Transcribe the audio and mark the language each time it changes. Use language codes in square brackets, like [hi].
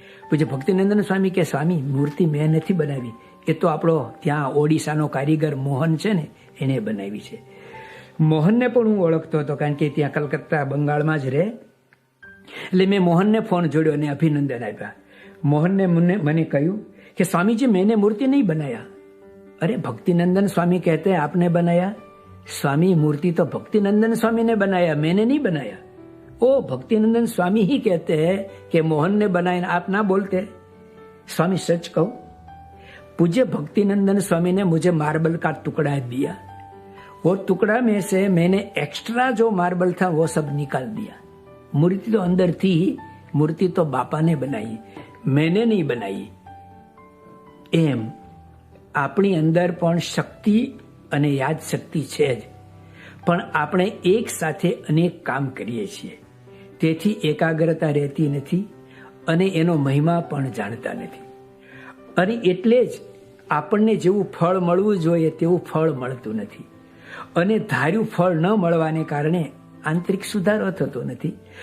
[gu] પૂજ્ય ભક્તિનંદન સ્વામી કે સ્વામી, મૂર્તિ મેં નથી બનાવી, એ તો આપણો ત્યાં ઓડિશાનો કારીગર મોહન છે ને એને બનાવી છે. મોહનને પણ હું ઓળખતો હતો, કારણ કે ત્યાં કલકત્તા બંગાળમાં જ રહે. એટલે મેં મોહનને ફોન જોડ્યો અને અભિનંદન આપ્યા. મોહનને મને કહ્યું [hi] कि स्वामी जी मैंने मूर्ति नहीं बनाया. अरे भक्तिनंदन स्वामी कहते हैं आपने बनाया. स्वामी मूर्ति तो भक्तिनंदन स्वामी ने बनाया, मैंने नहीं बनाया. ओ भक्तिनंदन स्वामी ही कहते हैं कि मोहन ने बनाया, आप ना बोलते. स्वामी सच कहूं, पूज्य भक्तिनंदन स्वामी ने मुझे मार्बल का टुकड़ा दिया. वो टुकड़ा में से मैंने एक्स्ट्रा जो मार्बल था वो सब निकाल दिया. मूर्ति तो अंदर थी, मूर्ति तो बापा ने बनाई, मैंने नहीं बनाई. [gu] એમ આપણી અંદર પણ શક્તિ અને યાદ શક્તિ છે જ, પણ આપણે એક સાથે અનેક કામ કરીએ છીએ, તેથી એકાગ્રતા રહેતી નથી અને એનો મહિમા પણ જાણતા નથી. અને એટલે જ આપણને જેવું ફળ મળવું જોઈએ તેવું ફળ મળતું નથી, અને ધાર્યું ફળ ન મળવાને કારણે આંતરિક સુધારો થતો નથી.